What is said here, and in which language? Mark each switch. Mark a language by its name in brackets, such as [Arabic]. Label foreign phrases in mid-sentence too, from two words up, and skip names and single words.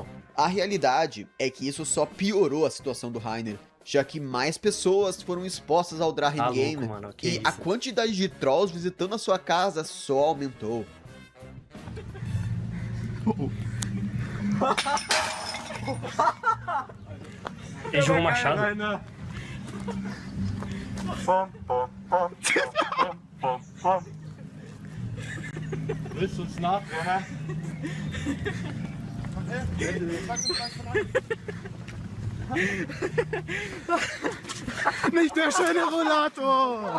[Portuguese] A realidade é que isso só piorou a situação do Rainer, já que mais pessoas foram expostas ao Drahen Tá louco, Game, mano, que e isso? a quantidade de trolls visitando a sua casa só aumentou. Ele jogou um machado? [German] Willst du uns nachrennen? Nicht der schöne Rollator!